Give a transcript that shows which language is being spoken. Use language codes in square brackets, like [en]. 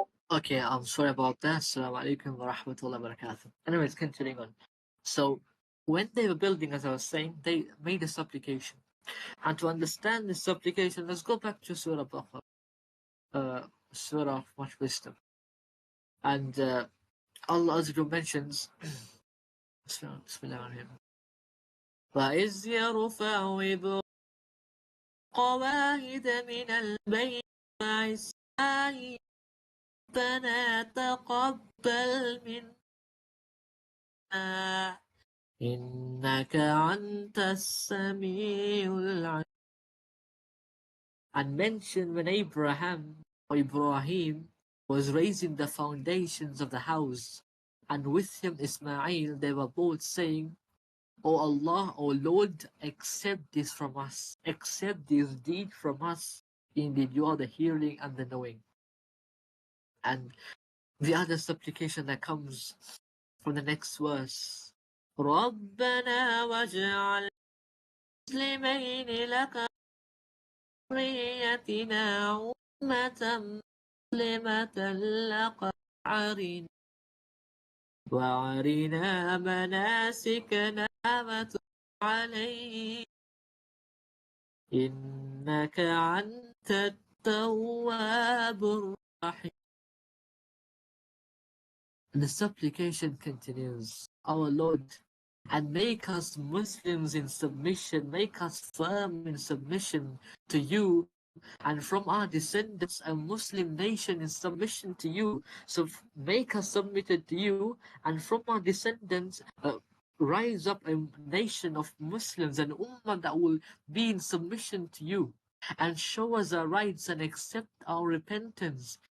[en] Okay, I'm sorry about that. Assalamu alaikum wa rahmatullahi wa barakatuh. Anyways, continuing on. So, when they were building, as I was saying, they made a supplication. And to understand this supplication, let's go back to Surah Baqarah, Surah of much wisdom. And Allah Azza mentions, [ar] Bismillah, وَإِذْ يَرْفَعُ إِبْرَاهِيمُ قواعد من البيت وإسماعيل ربنا تقبل منا إنك أنت السميع العليم. [en] And mention when Abraham or Ibrahim was raising the foundations of the house, and with him Ismail, they were both saying, O Allah, O Lord, accept this from us, accept this deed from us. Indeed, you are the hearing and the knowing. And the other supplication that comes from the next verse, [ar] رَبَّنَا وَاجْعَلْ مُسْلِمَيْنِ لَكَ وَذُرِّيَّتِنَا أُمَّةً مُسْلِمَةً لَكَ وَأَرِنَا مَنَاسِكَنَا وَتُبْ عَلَيْنَا إِنَّكَ أَنْتَ التَّوَّابُ الرَّحِيمُ. [en] The supplication continues, Our Lord, and make us Muslims in submission, make us firm in submission to you, and from our descendants a Muslim nation in submission to you. So make us submitted to you, and from our descendants rise up a nation of Muslims, an ummah that will be in submission to you, and show us our rights and accept our repentance.